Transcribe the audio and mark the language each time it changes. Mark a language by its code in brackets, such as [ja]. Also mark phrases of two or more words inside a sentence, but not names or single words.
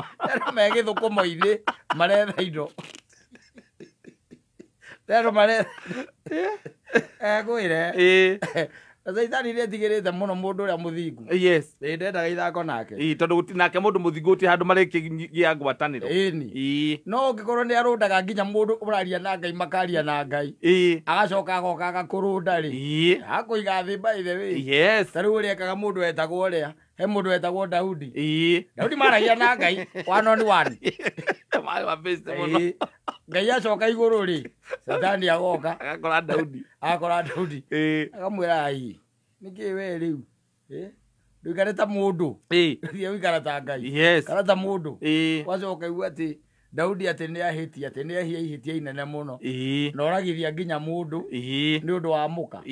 [ki] megithukumo-ini maretha indo rero mare gwire saitani ni etigirite muno mundu uria muthingu yes ndendaga ithako nake tondu gutinake mundu muthingu ti handu marikia ngwataniro no ngikorwo ni arundaga nginya mundu uraria na ngai makaria na ngai agacoka agoka agakurunda ri akuiga thi [en] by the way [ki] yes tariu uria ekaga mundu etagwo uria he mundu etagwo Daudi Daudi maragia na ngai [en] one on one [ki] wa best muno ngai acoka iguru ri saitani agoka agakora Daudi akamwira ai niki we riu ndukare ta mundu ria wikara ta ngai kana ta mundu wacoka igua ati Daudi ati ni ahiti ati ni ahihitia inene muno na oragithia nginya mundu ni undu wa muka